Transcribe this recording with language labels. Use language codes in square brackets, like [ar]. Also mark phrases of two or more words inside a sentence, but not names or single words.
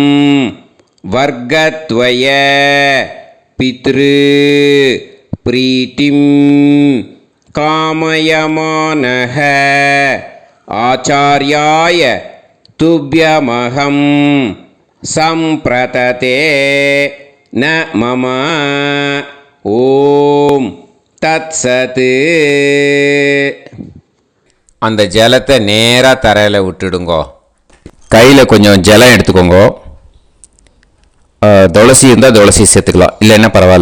[sa] वर्गद्वय पितृ प्रीतिं कामयमानः आचार्याय तुभ्यमहं सम्प्रतते न मम ஓம் தத்சத். [ta] அந்த ஜலத்தை நேராக தரையில் விட்டுடுங்கோ. கையில் கொஞ்சம் ஜலம் எடுத்துக்கோங்க. துளசி இருந்தால் துளசி சேர்த்துக்கலாம், இல்லைன்னா பரவாயில்ல.